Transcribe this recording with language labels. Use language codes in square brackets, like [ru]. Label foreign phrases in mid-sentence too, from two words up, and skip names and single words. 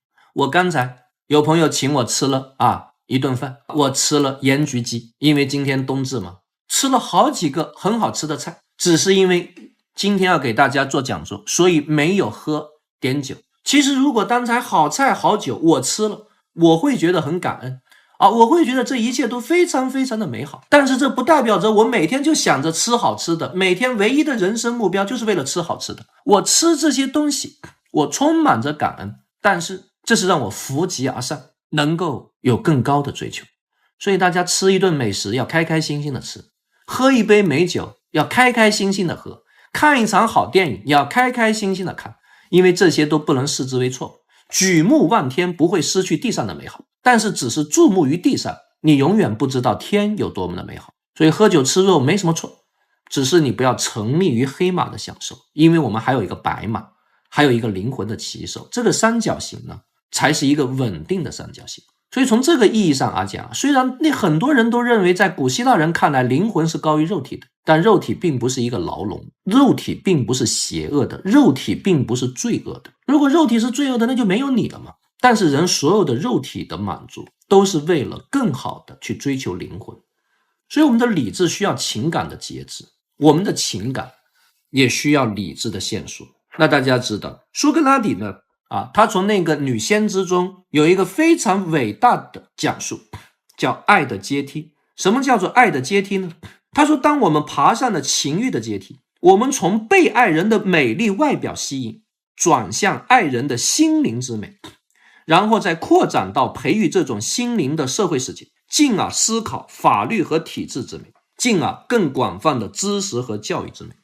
[zh] 我剛才有朋友請我吃了一頓飯，我吃了鹽焗雞，因為今天冬至嘛，吃了好幾個很好吃的菜，只是因為今天要給大家做講座，所以沒有喝點酒。其實如果當才好菜好酒我吃了，我會覺得很感恩我會覺得這一切都非常非常的美好。但是這不代表着我每天就想着吃好吃的，每天唯一的人生目標就是為了吃好吃的。我吃這些東西，我充滿着感恩，但是這是讓我扶級而上，能夠有更高的追求。所以大家吃一頓美食要開開心心的吃，喝一杯美酒要開開心心的喝，看一場好電影要開開心心的看，因為這些都不能視之為錯。舉目望天不會失去地上的美好，但是只是注目於地上，你永遠不知道天有多麼的美好。所以喝酒吃肉沒什麼錯，只是你不要沉迷於黑馬的享受，因為我們還有一個白馬，還有一個靈魂的騎手，這個三角形呢才是一個穩定的三角形。所以從這個意義上講，雖然很多人都認為在古希臘人看來靈魂是高於肉體的，但肉體並不是一個牢籠，肉體並不是邪惡的，肉體並不是罪惡的。如果肉體是罪惡的，那就沒有你了嘛。但是人所有的肉體的滿足都是為了更好的去追求靈魂。所以我們的理智需要情感的節制，我們的情感也需要理智的限縮。那大家知道蘇格拉底呢他從那個女先知中有一個非常偉大的講述，叫愛的階梯。什麼叫做愛的階梯呢？他說，當我們爬上了情欲的階梯，我們從被愛人的美麗外表吸引，轉向愛人的心靈之美，然後再擴展到培育這種心靈的社會世界，進而思考法律和體制之美，進而更廣泛的知識和教育之美。